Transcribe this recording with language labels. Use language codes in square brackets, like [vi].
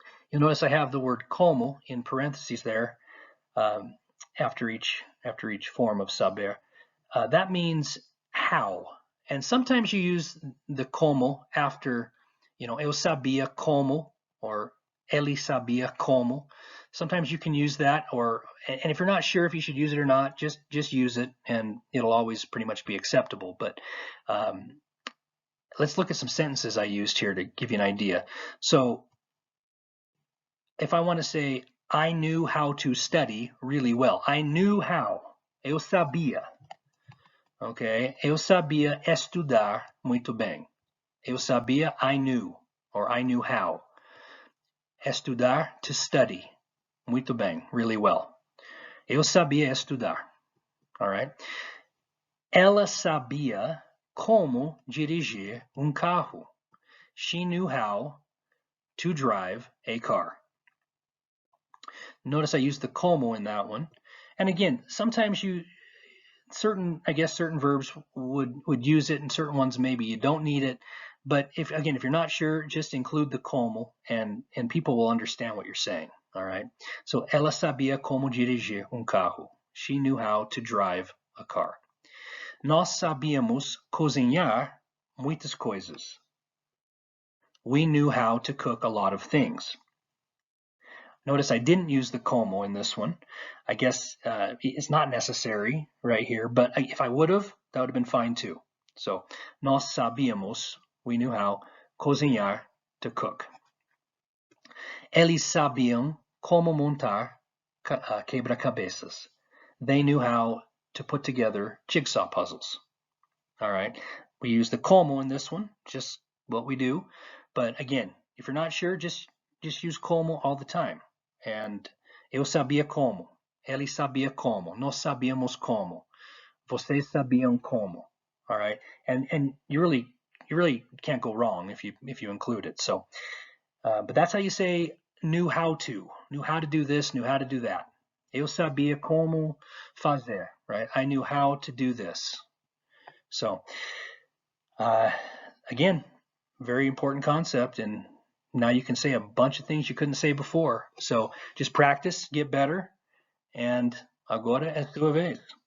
[en] You'll notice I have the word como in parentheses there after each form of saber. That means how. And sometimes you use the como after, [pt] eu sabia como [en] or [pt] ele sabia como. [en] Sometimes you can use that, and if you're not sure if you should use it or not, just use it, and it'll always pretty much be acceptable. But let's look at some sentences I used here to give you an idea. So if I want to say, I knew how to study really well. I knew how. [pt] Eu sabia. [en] Okay? [pt] Eu sabia estudar muito bem. Eu sabia, [en] I knew, or I knew how. [pt] Estudar, [en] to study. [pt] Muito bem, [en] really well. [pt] Eu sabia estudar. All right? Ela sabia como dirigir carro. [en] She knew how to drive a car. Notice I used the como in that one. And again, sometimes certain verbs would use it, and certain ones maybe you don't need it. But if you're not sure, just include the como, and people will understand what you're saying. All right. [pt] So ela sabia como dirigir carro. [en] She knew how to drive a car. [pt] Nós sabíamos cozinhar muitas coisas. [en] We knew how to cook a lot of things. Notice I didn't use the como in this one. I guess it's not necessary right here, but if I would have, that would have been fine too. So, [pt] nós sabíamos, [en] we knew how, [pt] cozinhar, [en] to cook. [pt] Eles sabiam como montar quebra-cabeças. [en] They knew how to put together jigsaw puzzles. All right, we use the como in this one, just what we do. But again, if you're not sure, just use como all the time. [pt] And eu sabia como, ele sabia como, nós sabíamos como, vocês sabiam como. [en] All right, and you really can't go wrong if you include it. So, but that's how you say knew how to do this, knew how to do that. [pt] Eu sabia como fazer, right? [en] I knew how to do this. So, again, very important concept, and now you can say a bunch of things you couldn't say before. So just practice, get better, and [pt] agora é sua vez.